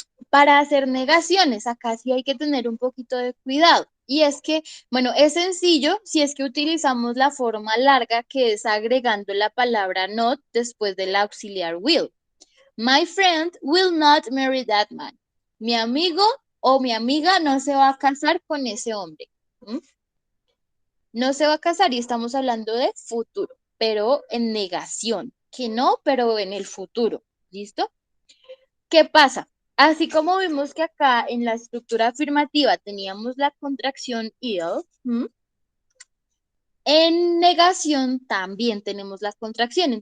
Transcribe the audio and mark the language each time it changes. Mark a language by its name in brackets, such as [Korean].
[Spanish] para hacer negaciones, acá sí hay que tener un poquito de cuidado. Y es que, bueno, es sencillo si es que utilizamos la forma larga que es agregando la palabra not después del auxiliar will. [English] My friend will not marry that man. [Spanish] Mi amigo o mi amiga no se va a casar con ese hombre. ¿Mm? No se va a casar y estamos hablando de futuro, pero en negación, que no, pero en el futuro. ¿Listo? ¿Qué pasa? Así como vimos que acá en la estructura afirmativa teníamos la contracción ill, en negación también tenemos la contracción.